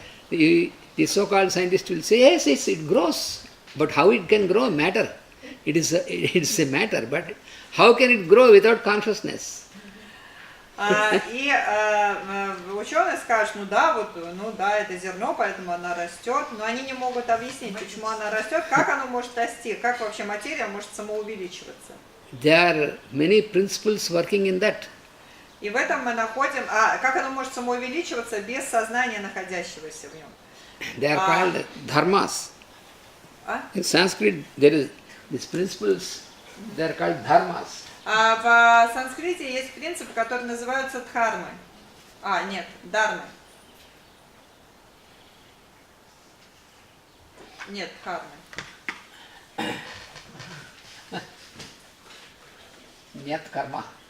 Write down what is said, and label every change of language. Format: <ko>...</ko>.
<en>The so-called scientist will say, yes, it grows. But how it can grow? Matter. It's a matter. But how can it grow without consciousness?</en> <ru>И ученые скажут, это зерно, поэтому оно растет, но они не могут объяснить, почему оно растет, как оно может расти, как вообще материя может самоувеличиваться.</ru> <en>There are many principles working in that.</en> <ru>И в этом мы находим, как оно может самоувеличиваться без сознания, находящегося в нем.</ru> <en>They are called dharmas. In Sanskrit, there is these principles. They are called dharmas.</en> <ru>В санскрите есть принципы, которые называются дхармой. Дharmой. Нет, дхармой. Нет карма.</ru>